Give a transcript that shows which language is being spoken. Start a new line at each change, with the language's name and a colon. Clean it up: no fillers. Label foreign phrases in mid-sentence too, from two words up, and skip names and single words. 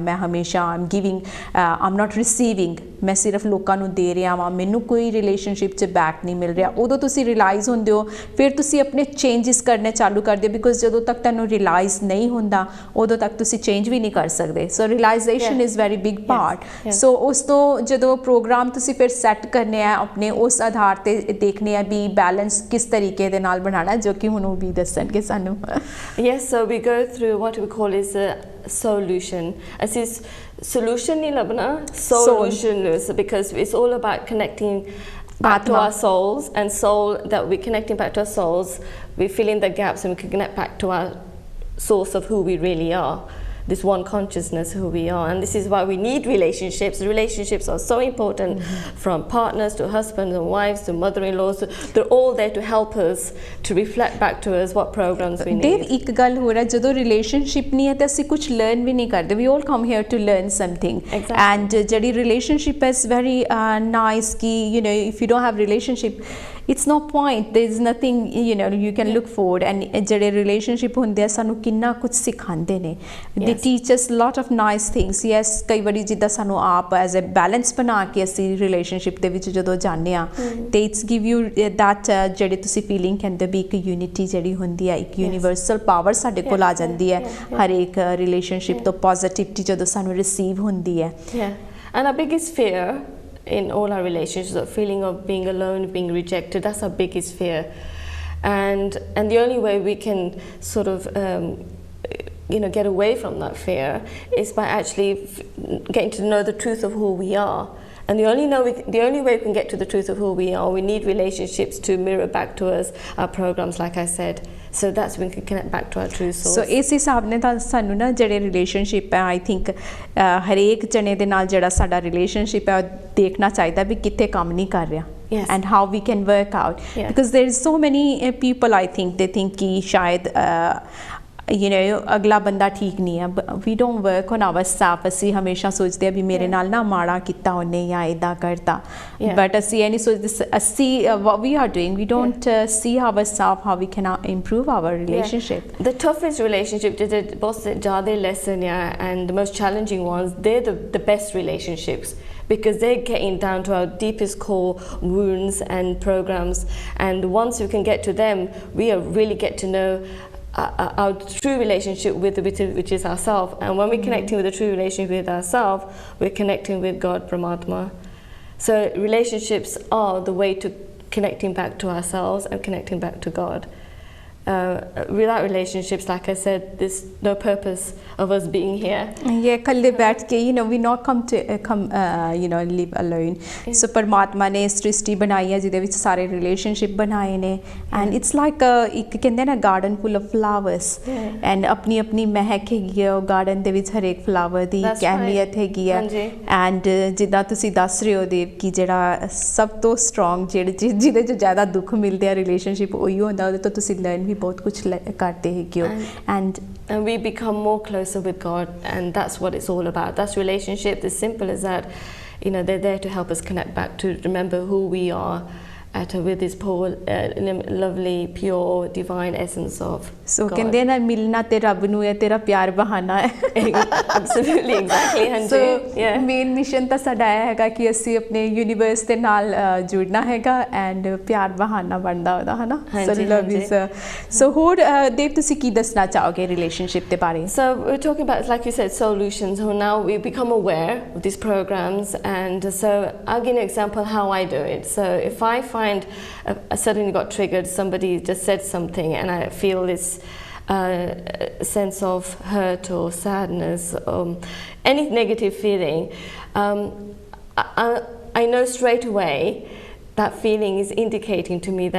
Punjabi: ਮੈਂ ਹਮੇਸ਼ਾ
English: am giving am not receiving
Punjabi: ਮੈਂ ਸਿਰਫ ਲੋਕਾਂ ਨੂੰ ਦੇ ਰਿਹਾ ਵਾਂ ਮੈਨੂੰ ਕੋਈ ਰਿਲੇਸ਼ਨਸ਼ਿਪ 'ਚ ਬੈਕ ਨਹੀਂ ਮਿਲ ਰਿਹਾ ਉਦੋਂ ਤੁਸੀਂ ਰਿਅਲਾਈਜ਼ ਹੁੰਦੇ ਹੋ ਫਿਰ ਤੁਸੀਂ ਆਪਣੇ ਚੇਂਜਸ ਕਰਨੇ ਚਾਲੂ ਕਰਦੇ ਹੋ ਬਿਕੋਜ਼ ਜਦੋਂ ਤੱਕ ਤੁਹਾਨੂੰ ਰਿਅਲਾਈਜ਼ ਨਹੀਂ ਹੁੰਦਾ ਉਦੋਂ ਤੱਕ ਤੁਸੀਂ ਚੇਂਜ ਵੀ ਨਹੀਂ ਕਰ ਸਕਦੇ ਸੋ
English: realization is very big part
Punjabi: ਸੋ ਉਸ ਤੋਂ ਜਦੋਂ ਪ੍ਰੋਗਰਾਮ ਤੁਸੀਂ ਫਿਰ ਸੈੱਟ ਕਰਨੇ ਆ ਆਪਣੇ ਉਸ ਆਧਾਰ ਤੇ ਦੇਖਣੇ ਆ ਵੀ ਬੈਲੈਂਸ ਕਿਸ ਤਰੀਕੇ ਦੇ ਨਾਲ ਬਣਾਉਣਾ ਜੋ ਕਿ ਹੁਣ ਉਹ ਵੀ ਦੱਸਣਗੇ ਸਾਨੂੰ
English: Yes, so we go through what we call is a solution. As is solution
Punjabi: ਨਹੀਂ ਲੱਭਣਾ,
English: solution because it's all about connecting back to our souls and soul that we're connecting back to our souls. We fill in the gaps and we can connect back to our source of who we really are. This one consciousness who we are, and this is why we need relationships. Relationships are so important, from partners to husbands and wives to mother-in-laws. They're all there to help us to reflect back to us what programs we need. Dave,
Punjabi: ਇੱਕ ਗੱਲ ਹੋ ਰਿਹਾ ਜਦੋਂ ਰਿਲੇਸ਼ਨਸ਼ਿਪ ਨਹੀਂ ਹੈ ਤਾਂ ਅਸੀਂ ਕੁਝ ਲਰਨ ਵੀ ਨਹੀਂ ਕਰਦੇ
English: we all come here to learn something
Punjabi: and ਜਿਹੜੀ
English: relationship is very nice
Punjabi: ਕਿ
English: you know if you don't have relationship it's no point there is nothing you know you can look forward
Punjabi: and ਜਿਹੜੇ relationship ਹੁੰਦੇ ਆ ਸਾਨੂੰ ਕਿੰਨਾ ਕੁਝ ਸਿਖਾਉਂਦੇ ਨੇ
English: they teach us lot of nice things yes
Punjabi: ਕਈ ਵਾਰੀ ਜਿੱਦਾਂ ਸਾਨੂੰ ਆਪ
English: as a balance
Punjabi: ਬਣਾ ਕੇ ਅਸੀਂ relationship ਦੇ ਵਿੱਚ ਜਦੋਂ ਜਾਂਦੇ ਆ ਤੇ
English: it's give you that
Punjabi: ਜਿਹੜੇ ਤੁਸੀਂ feeling ਕਹਿੰਦੇ ਵੀ ਇੱਕ unity ਜਿਹੜੀ ਹੁੰਦੀ ਹੈ ਇੱਕ
English: universal power
Punjabi: ਸਾਡੇ ਕੋਲ ਆ ਜਾਂਦੀ ਹੈ ਹਰ ਇੱਕ relationship ਤੋਂ positivity ਜਦੋਂ ਸਾਨੂੰ receive ਹੁੰਦੀ ਹੈ
English: and our biggest fear in all our relationships, the feeling of being alone, being rejected, that's our biggest fear. And the only way we can sort of get away from that fear is by actually getting to know the truth of who we are. And the only way we can get to the truth of who we are, we need relationships to mirror back to us our programs, like I said. So that's when we can connect back to our true source.
Punjabi: So ਇਸ ਹਿਸਾਬ ਨੇ ਤਾਂ ਸਾਨੂੰ ਨਾ ਜਿਹੜੇ ਰਿਲੇਸ਼ਨਸ਼ਿਪ ਹੈ
English: I think
Punjabi: ਹਰੇਕ ਜਣੇ ਦੇ ਨਾਲ ਜਿਹੜਾ ਸਾਡਾ ਰਿਲੇਸ਼ਨਸ਼ਿਪ ਹੈ ਉਹ ਦੇਖਣਾ ਚਾਹੀਦਾ ਵੀ ਕਿੱਥੇ ਕੰਮ ਨਹੀਂ ਕਰ ਰਿਹਾ
English: and how we can work out because there is so many people I think they think
Punjabi: ਕਿ ਸ਼ਾਇਦ
English: you know
Punjabi: ਅਗਲਾ ਬੰਦਾ ਠੀਕ ਨਹੀਂ ਹੈ
English: we don't work on ourselves
Punjabi: ਅਸੀਂ ਹਮੇਸ਼ਾ ਸੋਚਦੇ ਆ ਵੀ ਮੇਰੇ ਨਾਲ ਨਾ ਮਾੜਾ ਕੀਤਾ ਉਹਨੇ ਜਾਂ ਇਦਾਂ ਕਰਤਾ but ਅਸੀਂ ਇਹ ਨਹੀਂ ਸੋਚਦੇ ਅਸੀਂ
English: what we are doing we don't see ourselves how we can improve our relationship the toughest relationship the most ज़्यादा lesson and the most challenging ones they're the best relationships because they're getting down to our deepest core wounds and programs and once we can get to them we really get to know our true relationship with which is ourselves and when we're connecting with a true relationship with ourselves we're connecting with God Paramatma so relationships are the way to connecting back to ourselves and connecting back to God without relationships like I said there's no purpose of us being here
Punjabi: ਇਕੱਲੇ ਬੈਠ ਕੇ
English: you know we not come you know live alone
Punjabi: so ਪਰਮਾਤਮਾ ਨੇ ਸ੍ਰਿਸ਼ਟੀ ਬਣਾਈ ਹੈ ਜਿਹਦੇ ਵਿੱਚ ਸਾਰੇ ਰਿਲੇਸ਼ਨਸ਼ਿਪ ਬਣਾਏ ਨੇ
English: and it's like
Punjabi: ਇੱਕ ਕਹਿੰਦੇ ਨਾ
English: garden full of flowers
Punjabi: and ਆਪਣੀ ਆਪਣੀ ਮਹਿਕ ਹੈਗੀ ਹੈ ਉਹ ਗਾਰਡਨ ਦੇ ਵਿੱਚ ਹਰੇਕ ਫਲਾਵਰ ਦੀ ਇੱਕ ਅਹਿਮੀਅਤ ਹੈਗੀ ਹੈ and ਜਿੱਦਾਂ ਤੁਸੀਂ ਦੱਸ ਰਹੇ ਹੋ ਦੇਵ ਕਿ ਜਿਹੜਾ ਸਭ ਤੋਂ ਸਟਰੋਂਗ ਜਿਹਦੇ 'ਚ ਜ਼ਿਆਦਾ ਦੁੱਖ ਮਿਲਦੇ ਆ ਰਿਲੇਸ਼ਨਸ਼ਿਪ ਉਹੀ ਹੁੰਦਾ ਉਹਦੇ ਤੋਂ ਤੁਸੀਂ ਲਰਨ ਵੀ ਬਹੁਤ ਕੁਝ ਕਰਦੇ ਹੈਗੇ ਹੋ
English: and we become more closer with God and that's what it's all about that's relationship as simple as that you know they're there to help us connect back to remember who we are with this lovely pure divine essence of
Punjabi: so ਕਹਿੰਦੇ ਨਾ ਮਿਲਣਾ ਤੇ ਰੱਬ ਨੂੰ ਹੈ ਤੇਰਾ ਪਿਆਰ ਬਹਾਨਾ ਹੈ
English: absolutely exactly
Punjabi: so
English: main mission
Punjabi: ਤਾਂ ਸਾਡਾ ਇਹ ਹੈਗਾ ਕਿ ਅਸੀਂ ਆਪਣੇ ਯੂਨੀਵਰਸ ਦੇ ਨਾਲ ਜੁੜਨਾ ਹੈਗਾ ਐਂਡ ਪਿਆਰ ਬਹਾਨਾ ਬਣਦਾ ਉਹਦਾ ਹੈ ਨਾ so ਹੋਰ ਦੇਵ ਤੁਸੀਂ ਕੀ ਦੱਸਣਾ ਚਾਹੋਗੇ ਰਿਲੇਸ਼ਨਸ਼ਿਪ ਦੇ ਬਾਰੇ
English: so we're talking about like you said solutions so now we become aware of these programs and so I'll give you an example how I do it so if I find I suddenly got triggered somebody just said something and I feel this sense of hurt or sadness any negative feeling I know straight away that feeling is indicating to me